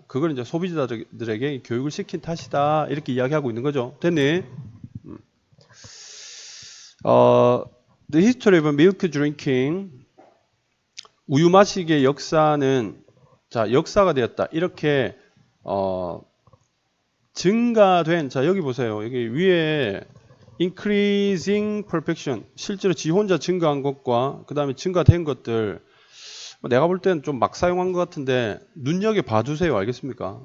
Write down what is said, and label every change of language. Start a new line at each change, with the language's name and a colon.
Korean: 그걸 이제 소비자들에게 교육을 시킨 탓이다. 이렇게 이야기하고 있는 거죠. 됐니?
English: The history of milk drinking.
Korean: 우유 마시기의 역사는 자, 역사가 되었다. 이렇게 증가된 자, 여기 보세요. 여기 위에
English: increasing perfection.
Korean: 실제로 지 혼자 증가한 것과 그다음에 증가된 것들 내가 볼 때는 좀 막 사용한 것 같은데 눈여겨 봐두세요. 알겠습니까?